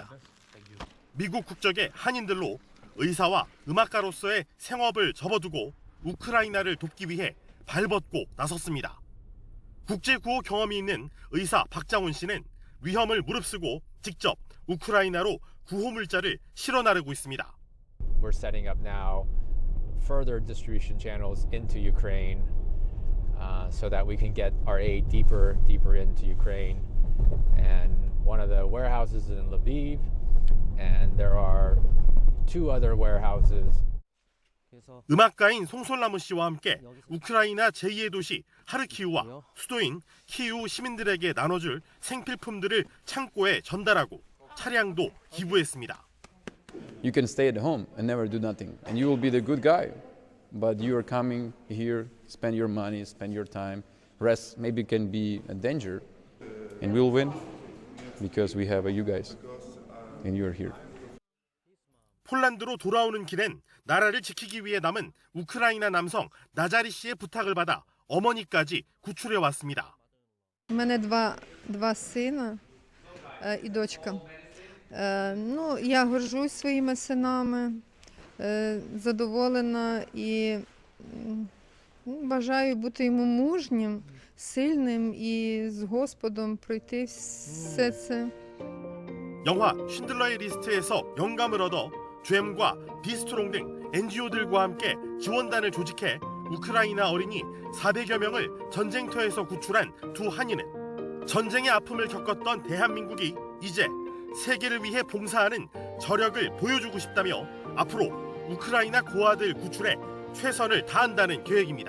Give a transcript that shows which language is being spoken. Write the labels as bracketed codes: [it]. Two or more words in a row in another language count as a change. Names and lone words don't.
[ko] 미국 국적의 한인들로 의사와 음악가로서의 생업을 접어두고 우크라이나를 돕기 위해 발벗고 나섰습니다. 국제구호 경험이 있는 의사 박장훈 씨는 위험을 무릅쓰고 직접 우크라이나로 구호물자를 실어 나르고 있습니다. [en] We're setting up now further distribution channels into Ukraine so that we can get our aid deeper into Ukraine. And one of the warehouses is in Lviv, and there are two other warehouses. [ko] 음악가인 송솔나무 씨와 함께 우크라이나 제2의 도시 하르키우와 수도인 키이우 시민들에게 나눠줄 생필품들을 창고에 전달하고 차량도 기부했습니다. [en] You can stay at home and never do nothing, and you will be the good guy. but you are coming here, spend your money, spend your time, rest. Maybe it can be a danger, and we'll win because we have you guys, and you are here. [ko] 폴란드로 돌아오는 길엔 나라를 지키기 위해 남은 우크라이나 남성 나자리 씨의 부탁을 받아 어머니까지 구출해 왔습니다. [uk] У мене два сина і дочка. Ну, я горжусь своїми синами, задоволена і бажаю бути йому мужнім, сильним і з Господом пройти все це. [ko] 영화 쉰들러의 리스트에서 영감을 얻어 GM과 비스트롱 등 NGO들과 함께 지원단을 조직해 우크라이나 어린이 400여 명을 전쟁터에서 구출한 두 한인은 전쟁의 아픔을 겪었던 대한민국이 이제 세계를 위해 봉사하는 저력을 보여주고 싶다며 앞으로 우크라이나 고아들 구출에 최선을 다한다는 계획입니다.